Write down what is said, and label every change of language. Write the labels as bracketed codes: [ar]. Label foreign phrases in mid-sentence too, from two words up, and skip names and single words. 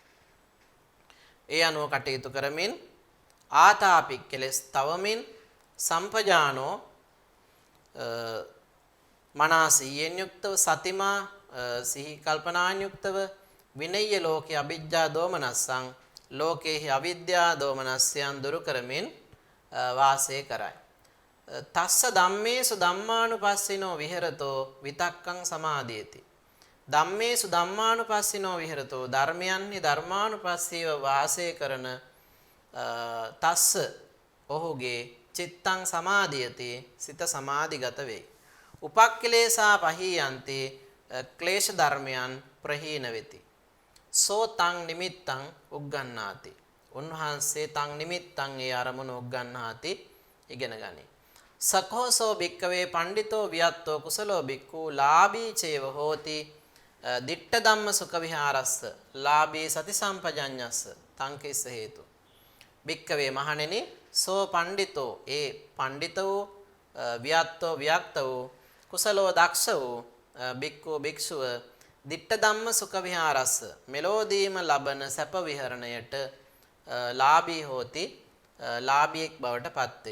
[si] ඒ අනුව කටයුතු කරමින් ආතාපි කෙලස් තවමින් සම්පජානෝ මනසියෙන් යුක්තව සතිමා සිහි කල්පනාන් යුක්තව [pi] විනය්‍ය ලෝකේ අභිජ්ජා දෝමනස්සං [si] ලෝකේහි අවිද්‍යා දෝමනස්යන් දුරු කරමින් වාසය කරයි. [pi] තස්ස ධම්මේසු ධම්මානුපස්සිනෝ විහෙරතෝ විතක්කං සමාදීයති. ධම්මේසු ධම්මානුපස්සිනෝ විහෙරතෝ [si] ධර්මයන්හි ධර්මානුපස්සීව වාසය කරන තස්ස ඔහුගේ [pi] චිත්තං සමාදීයති [si] සිත සමාධිගත වේ. [pi] උපක්ඛලේසා පහීයන්ති [si] ක්ලේශ ධර්මයන් ප්‍රහීන වෙති. [pi] සෝ තං නිමිත්තං උග්ගන්නාති. [si] උන්වහන්සේ [pi] තං නිමිත්තං [si] ඒ අරමුණ උග්ගන්නාති ඉගෙන ගනි. [pi] සකෝසෝ භික්කවේ පණ්ඩිතෝ වියත්තෝ කුසලෝ භික්ඛු ලාභී චේව හෝති. දිට්ඨ ධම්ම සුඛ විහාරස්ස ලාභී සති සම්පජඤ්ඤස්ස තං කිස්ස හේතු. [si] භික්කවේ මහණෙනි [pi] සෝ පණ්ඩිතෝ [si] ඒ පණ්ඩිත වූ වියත්තෝ වික්ත වූ කුසලෝ දක්ෂ වූ භික්ඛු භික්ෂුව [pi] දිට්ඨ ධම්ම සුඛ විහාරස්ස [si] මෙලෝදීම ලබන සැප විහරණයට [pi] ලාභී හෝති [si] ලාභියෙක් බවට පත්වේ.